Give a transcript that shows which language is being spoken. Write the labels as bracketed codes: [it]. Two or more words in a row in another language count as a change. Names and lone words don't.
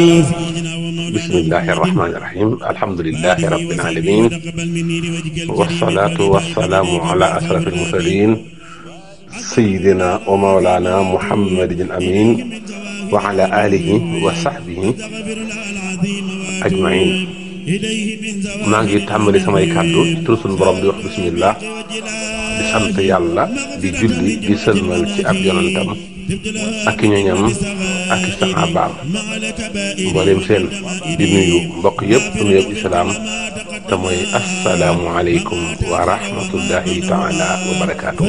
[ar] بسم الله الرحمن الرحيم. الحمد لله رب العالمين والصلاة والسلام على أشرف المرسلين سيدنا ومولانا محمد الأمين وعلى آله وصحبه أجمعين. [wo] maa ngi tàmbali samay kàddu ci turu sunu borom di wax bismillah di sant yàlla di julli di sëlmal ci ab yonantam ak ñoñam ak saxaabaam mboolem seen di nuyu mbokk yëpp nuyub islaam te mooy [ar] السلام عليكم ورحمة الله تعالى وبركاته.